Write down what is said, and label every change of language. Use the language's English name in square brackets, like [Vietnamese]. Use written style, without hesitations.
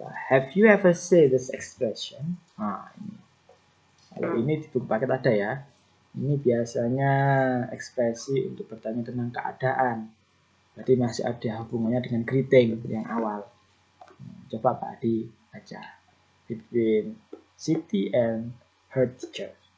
[English] Have you ever said this expression? [Indonesian] Ini. Kalau ini di buku paket ada ya. Ini biasanya ekspresi untuk bertanya tentang keadaan. Berarti masih ada hubungannya dengan greeting yang awal. Coba Pak Adi baca. [English] Between Siti and her teacher.